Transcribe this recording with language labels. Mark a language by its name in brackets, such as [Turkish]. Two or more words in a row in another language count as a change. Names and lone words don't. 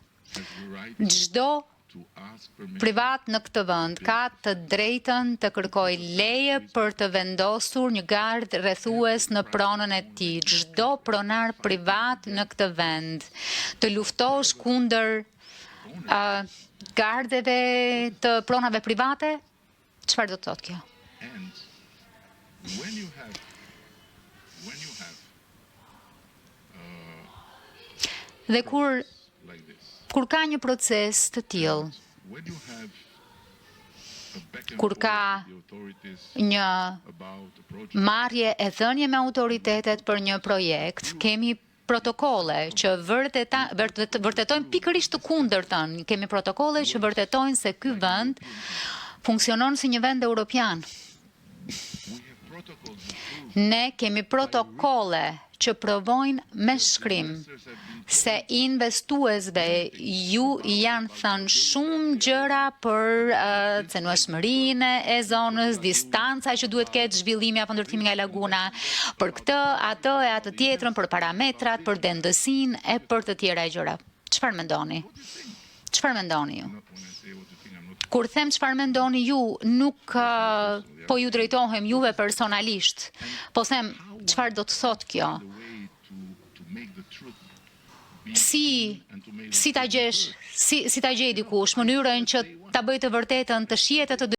[Albanian] Çdo privat në këtë vend ka të drejtën të kërkoj leje për të vendosur një gard rrethues në pronën e tij. Çdo pronar privat në këtë vend të luftosh kundër gardeve të pronave private, çfarë do të thotë kjo? [English] And when you have [Albanian] Dhe kur [English] like this, [Albanian] ka një proces të tillë, [English] when you have a back and [Albanian] kur [English] forth [Albanian] ka [English] with the authorities [Albanian] një [English] about the project, [Albanian] marrje e dhënie me autoritetet për një projekt, kemi protokolle që vërtetojnë pikërisht të kundërtën. Kemi protokolle që vërtetojnë se ky vend funksionon si një vend europian. [English] we have protocols that prove [Albanian] Ne kemi protokolle që provojnë me shkrim [English] investors have been [Albanian] se investuesve ju janë thënë shumë gjëra për cenueshmërinë e zonës, distanca që duhet ketë zhvillimi apo ndërtimi nga laguna, për këtë, atë e atë tjetrën, për parametrat, për dendësinë e për të tjera gjëra. Çfarë mendoni? Çfarë mendoni ju? [English] not when I say what you think, I'm not [Albanian] Kur them çfarë mendoni ju, nuk po ju drejtohem juve personalisht, po them çfarë do të thotë kjo. [English] the way to make the truth be and to make [Albanian] Si ta gjej dikush mënyrën që ta bëj të vërtetën të shihet e të